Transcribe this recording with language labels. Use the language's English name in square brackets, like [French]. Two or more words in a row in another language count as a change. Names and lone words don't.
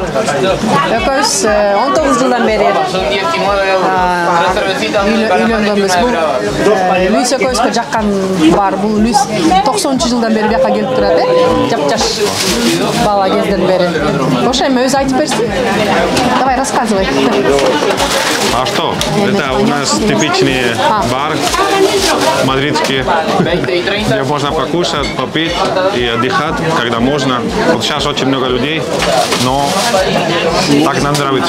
[Kyrgyz] Экөөбүз 19 жылдан бери үйлөнгөнбүз. Бул Луис экөөбүзгө жаккан бар. Бул Луис 90-жылдан бери бияка келип турат, жап-жаш бала кезден бери. Ошо эми өзү айтып берсин. [Russian] Давай, рассказывай. А что? Это у нас типичный бар мадридский, где можно покушать, попить и отдыхать, когда можно. Вот сейчас очень много людей, но так нам нравится.